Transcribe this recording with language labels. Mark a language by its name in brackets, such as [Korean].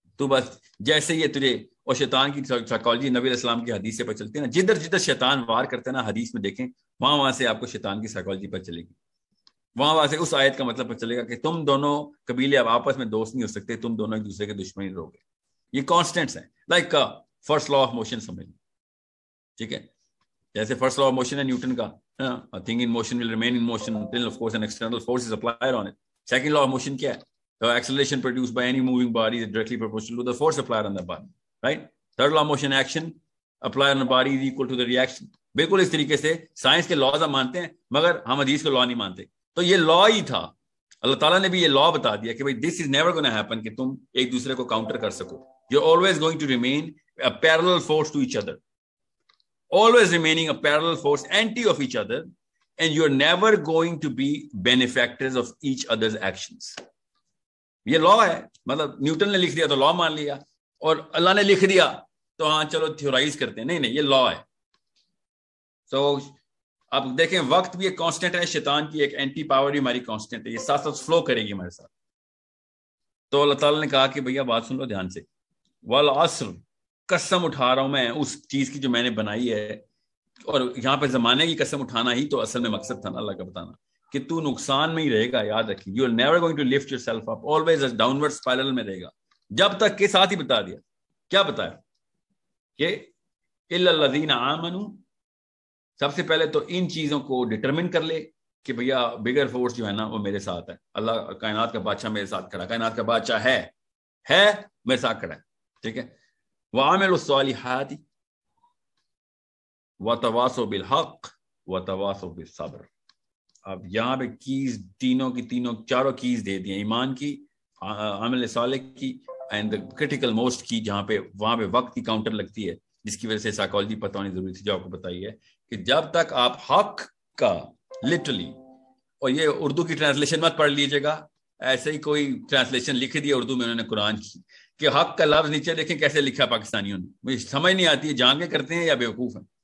[Urdu] تو بس جیسے یہ تجھے، اور شیطان کی سائیکالوجی نبی علیہ السلام کی حدیث سے پتہ چلتی ہے نا، جدھر شیطان وار کرتا ہے نا، حدیث میں دیکھیں وہاں سے آپ کو شیطان کی سائیکالوجی پتہ چلے گی، وہاں سے اس آیت کا مطلب پتہ چلے گا کہ تم دونوں قبیلے اب آپس میں دوست نہیں ہو سکتے، تم دونوں ایک دوسرے کے دشمن رہو گے. یہ کانسٹنٹس ہیں، like first law of motion سمجھ لیں، ٹھیک ہے؟ جیسے فرسٹ لا آف موشن ہے نیوٹن کا، [English] a thing in motion will remain in motion until of course an external force is applied on it. Second law of motion [Urdu] kya hai? [English] The acceleration produced by any moving body is directly proportional to the force applied on the body, right? Third law of motion, action applied on the body is equal to the reaction. [Urdu] بالکل اس طریقے سے science کے laws ہم مانتے ہیں مگر ہم حدیث کو لا نہیں مانتے. تو یہ لا ہی تھا، اللہ تعالیٰ نے بھی یہ لا بتا دیا کہ بھائی [English] this is never going to happen [Urdu] کہ تم ایک دوسرے کو کاؤنٹر کر سکو. [English] You're always going to remain a parallel force to each other, always remaining a parallel force anti of each other, and you're never going to be benefactors of each other's actions. [Urdu] یہ لا ہے، مطلب Newton نے لکھ دیا تو لا مان لیا، اور اللہ نے لکھ دیا تو ہاں چلو تھیورائز کرتے ہیں، نہیں یہ لا ہے. سو اب دیکھیں وقت بھی ایک کانسٹنٹ ہے، شیطان کی ایک اینٹی پاور بھی ہماری کانسٹنٹ ہے، یہ ساتھ ساتھ فلو کرے گی ہمارے ساتھ. تو اللہ تعالیٰ نے کہا کہ بھیا بات سن لو دھیان سے، والعصر، قسم اٹھا رہا ہوں میں اس چیز کی جو میں نے بنائی ہے. اور یہاں پہ زمانے کی قسم اٹھانا ہی تو اصل میں مقصد تھا نا اللہ کا بتانا کہ تو نقصان میں ہی رہے گا. یاد رکھیں [English] you are never going to lift yourself up, always downward spiral [Urdu] میں رہے گا. جب تک کے ساتھ ہی بتا دیا، کیا بتایا کہ [Arabic] الا الذین آمنوا، [Urdu] سب سے پہلے تو ان چیزوں کو ڈٹرمن کر لے کہ بھیا بگر فورس جو ہے نا وہ میرے ساتھ ہے، اللہ کائنات کا بادشاہ میرے ساتھ کھڑا، کائنات کا بادشاہ ہے میرے ساتھ کھڑا ہے، ٹھیک ہے. [Arabic] وعملوا الصالحات وتواصوا بالحق وتواصوا بالصبر. [Urdu] اب یہاں پہ کیز چاروں کیز دے دی ہیں، ایمان کی، عمل صالح کی، اینڈ کریٹیکل موسٹ کی، جہاں پہ وہاں پہ وقت کی کاؤنٹر لگتی ہے، جس کی وجہ سے سائیکالوجی پتہ ہونی ضروری تھی جو آپ کو بتائی ہے کہ جب تک آپ حق کا لٹرلی، اور یہ اردو کی ٹرانسلیشن مت پڑھ لیجیے گا، ایسے ہی کوئی ٹرانسلیشن لکھ دی اردو میں انہوں نے قرآن کی کہ حق کا لفظ نیچے دیکھیں کیسے لکھا پاکستانیوں نے، مجھے سمجھ نہیں آتی ہے جان کے کرتے ہیں یا بیوقوف ہیں.